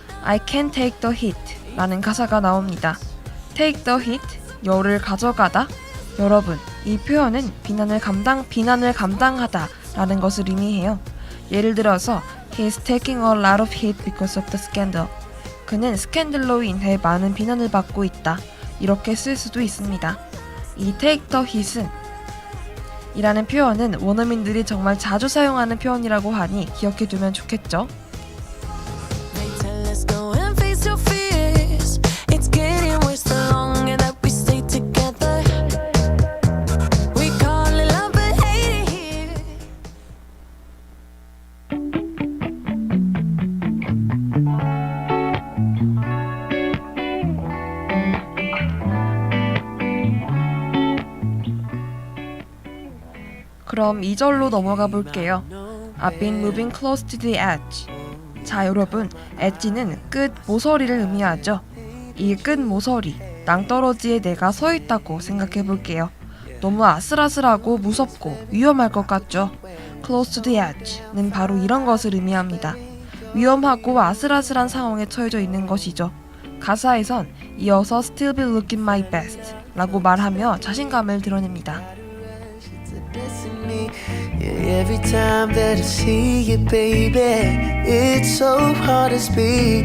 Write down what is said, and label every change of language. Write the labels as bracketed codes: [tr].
[en] I can't take the heat [ko] 라는 가사가 나옵니다. [en] take the heat, [ko] 열을 가져가다. 여러분, 이 표현은 비난을 감당하다 라는 것을 의미해요. 예를 들어서 [en] He's taking a lot of heat because of the scandal. [ko] 그는 스캔들로 인해 많은 비난을 받고 있다. 이렇게 쓸 수도 있습니다. 이 take the heat은 이라는 표현은 원어민들이 정말 자주 사용하는 표현이라고 하니 기억해두면 좋겠죠? [en] They tell us go and face your fears. It's getting worse the longer that we stay together. We call it love but hate it here. [ko] 그럼 2절로 넘어가 볼게요. [en] I've been moving close to the edge. [ko] 자, 여러분, 엣지는 끝 모서리를 의미하죠. 이 끝 모서리, 낭떠러지에 내가 서 있다고 생각해 볼게요. 너무 아슬아슬하고 무섭고 위험할 것 같죠? Close to the edge는 바로 이런 것을 의미합니다. 위험하고 아슬아슬한 상황에 처해져 있는 것이죠. 가사에선 이어서 [en] Still be looking my best [ko] 라고 말하며 자신감을 드러냅니다. [en] Destiny. Yeah, every time that I see you, baby, it's so hard to speak.